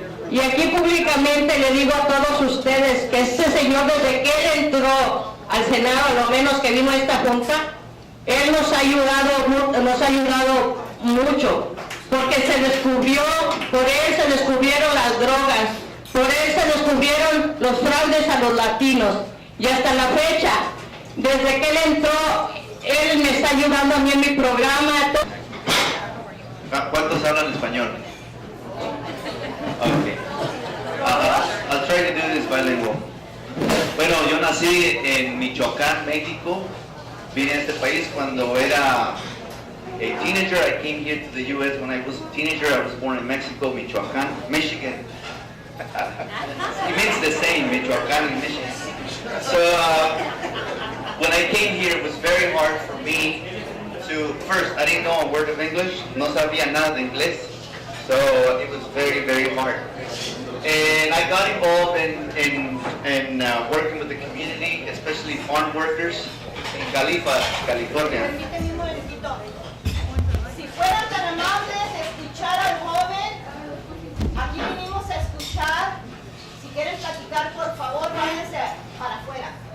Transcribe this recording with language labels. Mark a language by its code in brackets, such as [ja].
[es] Y aquí públicamente le digo a todos ustedes que este señor, desde que él entró al Senado, a lo menos que vino a esta junta, él nos ha ayudado mucho, porque por él se descubrieron las drogas, por él se descubrieron los fraudes a los latinos, y hasta la fecha, desde que él entró, él me está ayudando a mí en mi programa. ¿Cuántos hablan español? Okay. [en] I'll try to do this bilingual. [es] Bueno, yo nací en Michoacán, México. Vine a este país cuando era [en] a teenager. I came here to the U.S. when I was a teenager. I was born in Mexico, Michoacán, Michigan. It means the same, Michoacán and Michigan. So when I came here, it was very hard for me to, first, I didn't know a word of English. [es] No sabía nada de inglés. [en] So it was very, very hard. And I got involved in working with the community, especially farm workers in California. [es] Permíteme un momentito. Si fueran tan amables de escuchar al joven, aquí venimos a escuchar. Si quieren platicar, por favor, váyanse para afuera.